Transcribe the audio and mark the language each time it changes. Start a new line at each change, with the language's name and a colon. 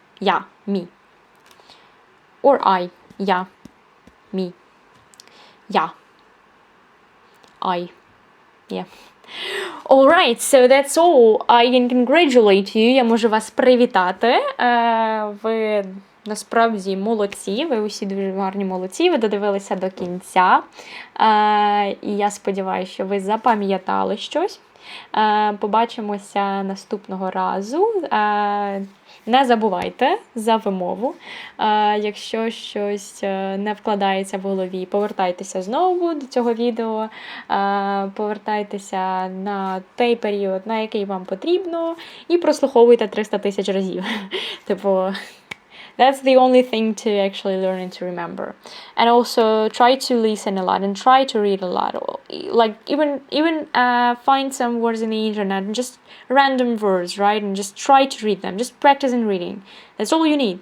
English: Я, me. Or I, я, me. Я, I, yeah. Alright, so that's all. I can congratulate you.
Ukrainian: Я можу вас привітати. Ви насправді молодці. Ви усі дуже гарні молодці. Ви додивилися до кінця. І я сподіваюся, що ви запам'ятали щось. Побачимося наступного разу. Не забувайте за вимову. Якщо щось не вкладається в голові, повертайтеся знову до цього відео, повертайтеся на той період, на який вам потрібно, і прослуховуйте 300 000 разів.
English: Типу, that's the only thing to actually learn and to remember. And also try to listen a lot and try to read a lot. Like even find some words in the internet and just random words, right? And just try to read them. Just practice in reading. That's all you need.